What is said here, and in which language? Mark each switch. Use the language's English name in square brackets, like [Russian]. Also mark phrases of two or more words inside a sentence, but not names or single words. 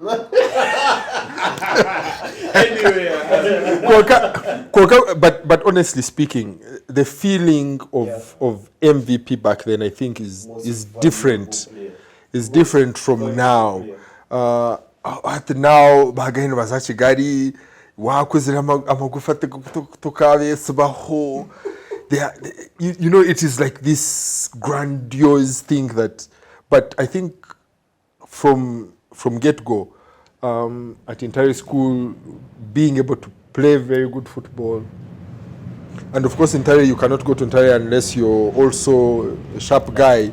[English] but honestly speaking, the feeling of MVP back then, I think, is different. Is different from now. At now, [Nyankole] bagayino bazachi gari wakuzira amagufa tukabe subaho. [English] You know, it is like this grandiose thing that, but I think from get-go, at entire school, being able to play very good football. And of course, in Ntare, you cannot go to Ntare unless you're also a sharp guy.